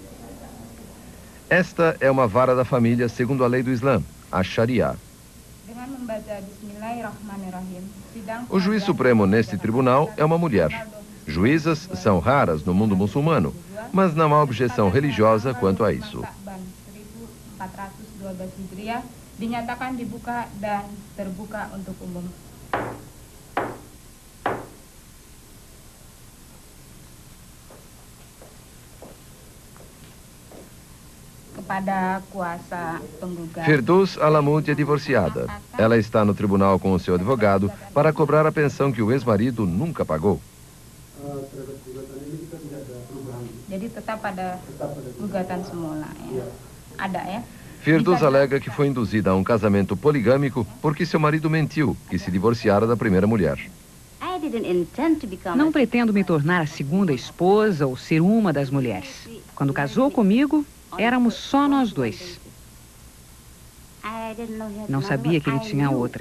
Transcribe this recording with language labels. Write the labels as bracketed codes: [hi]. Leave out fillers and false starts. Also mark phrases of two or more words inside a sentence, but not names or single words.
[pt] Esta é uma vara da família segundo a lei do Islã, a Sharia. O juiz supremo neste tribunal é uma mulher. Juízas são raras no mundo muçulmano, mas não há objeção religiosa quanto a isso. [id] Dinyatakan dibuka dan terbuka untuk umum. Kepada kuasa penggugat. [pt] Firdous Alamud é divorciada. Ela está no tribunal com o seu advogado para cobrar a pensão que o ex-marido nunca pagou. [id] Jadi tetap ada gugatan semula ya. Ada ya. [pt] Firdous alega que foi induzida a um casamento poligâmico porque seu marido mentiu que se divorciara da primeira mulher. Não pretendo me tornar a segunda esposa ou ser uma das mulheres. Quando casou comigo, éramos só nós dois. Não sabia que ele tinha outra.